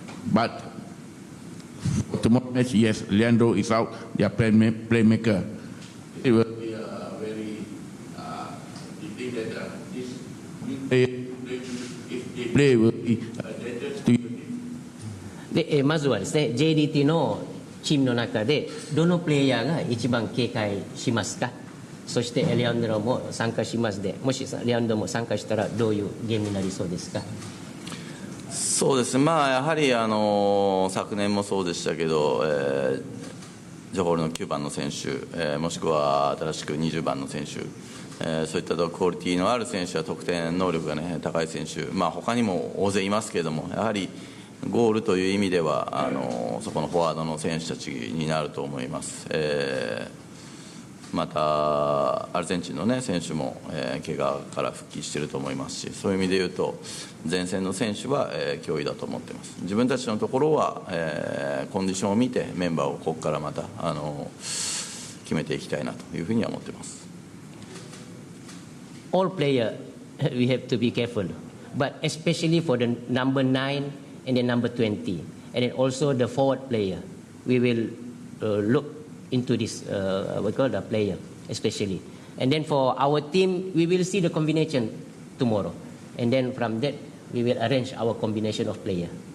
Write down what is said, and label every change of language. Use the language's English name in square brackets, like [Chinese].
[English] But for tomorrow match, yes, Leandro is out, their playmaker. It will be a very, you think that this new player, if they play, will be dangerous to you? [Japanese] で、まずはですね、JDT のチームの中でどのプレイヤーが一番警戒しますか。そしてレアンドロも参加しますで、もしレアンドロも参加したらどういうゲームになりそうですか。そうですね、まあ、やはり昨年もそうでしたけど、ジョホールの9番の選手、もしくは新しく20番の選手、そういったクオリティのある選手は得点能力が、ね、高い選手、まあ、他にも大勢いますけれども、やはりゴールという意味ではそこのフォワードの選手たちになると思います。またアルゼンチンの、ね、選手も、怪我から復帰していると思いますし、そういう意味でいうと前線の選手は、脅威だと思っています。自分たちのところは、コンディションを見てメンバーをここからまた決めていきたいなというふうには思っています。 [English] All player we have to be careful, but especially for the number 9 and then number 20, and then also the forward player, we will look into this what call the player especially, and then for our team we will see the combination tomorrow, and then from that we will arrange our combination of player.